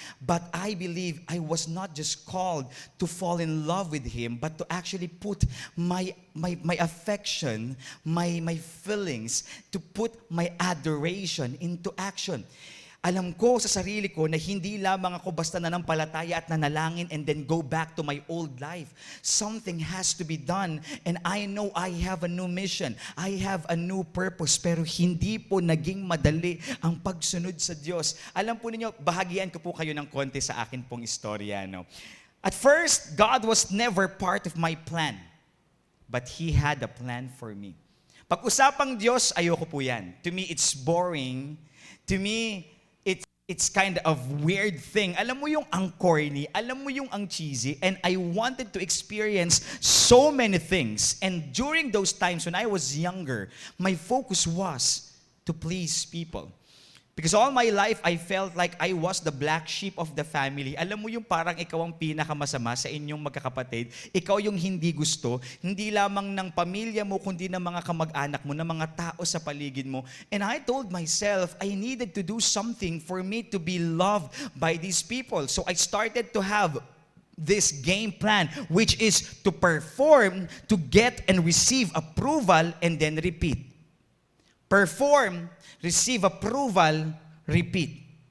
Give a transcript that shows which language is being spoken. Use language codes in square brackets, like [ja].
[en] But I believe I was not just called to fall in love with Him, but to actually put my affection, my feelings, to put my adoration into action. [tl] Alam ko sa sarili ko na hindi lamang ako basta nanampalataya at nanalangin [en] and then go back to my old life. Something has to be done, and I know I have a new mission. I have a new purpose, [tl] pero hindi po naging madali ang pagsunod sa Diyos. Alam po ninyo, bahagian ko po kayo ng konti sa akin pong istorya. No? [en] At first, God was never part of my plan, but He had a plan for me. [tl] Pag-usapang Diyos, ayoko po yan. [en] To me, it's boring. To me, it's kind of weird thing. [tl] Alam mo yung ang corny, alam mo yung ang cheesy, [en] and I wanted to experience so many things. And during those times when I was younger, my focus was to please people. Because all my life, I felt like I was the black sheep of the family. [tl] Alam mo yung parang ikaw ang pinakamasama sa inyong magkakapatid. Ikaw yung hindi gusto, hindi lamang ng pamilya mo, kundi ng mga kamag-anak mo, ng mga tao sa paligid mo. [en] And I told myself, I needed to do something for me to be loved by these people. So I started to have this game plan, which is to perform, to get and receive approval, and then repeat. Perform, receive approval, repeat.